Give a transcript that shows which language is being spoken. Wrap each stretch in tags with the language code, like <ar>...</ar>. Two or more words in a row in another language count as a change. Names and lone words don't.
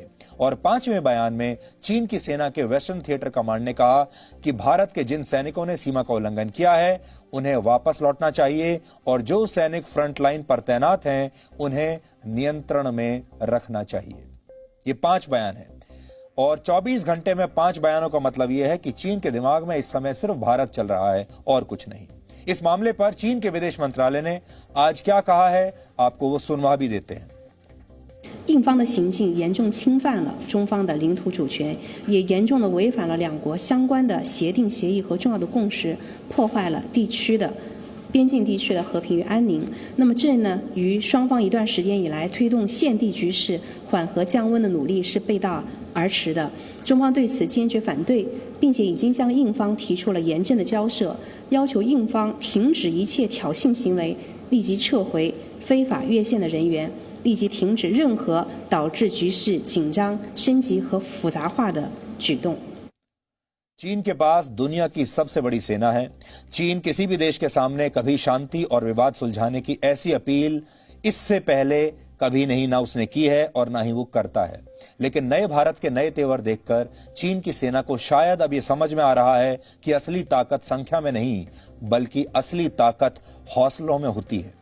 <hi>और 5वें बयान में चीन की सेना के</hi> <en>Western Theater Command</en> <hi>ने कहा कि भारत के जिन सैनिकों ने सीमा का उल्लंघन किया है उन्हें वापस लौटना चाहिए और जो सैनिक</hi> <en>front line</en> <hi>पर तैनात हैं उन्हें नियंत्रण में रखना चाहिए। ये 5 बयान है और 24 घंटे में 5 बयानों का मतलब यह है कि चीन के दिमाग में इस समय सिर्फ भारत चल रहा है और कुछ नहीं। इस मामले पर चीन के विदेश मंत्रालय ने आज क्या कहा है आपको वो सुनवा भी देते हैं।</hi> <zh>印方的行径严重侵犯了中方的领土主权，也严重的违反了两国相关的协定协议和重要的共识，破坏了边境地区的和平与安宁。那么这呢，与双方一段时间以来推动现地局势缓和降温的努力是背道而驰的。中方对此坚决反对，并且已经向印方提出了严正的交涉，要求印方停止一切挑衅行为，立即撤回非法越线的人员，立即停止任何导致局势紧张、升级和复杂化的举动。</zh> <hi>चीन के पास दुनिया की सबसे बड़ी सेना है। चीन किसी भी देश के सामने कभी शांति और विवाद सुलझाने की ऐसी अपील इससे पहले कभी नहीं ना उसने की है और ना ही वो करता है। लेकिन नए भारत के नए तेवर देखकर चीन की सेना को शायद अब ये समझ में आ रहा है कि असली ताकत संख्या में नहीं बल्कि असली ताकत हौसलों में होती है।</hi>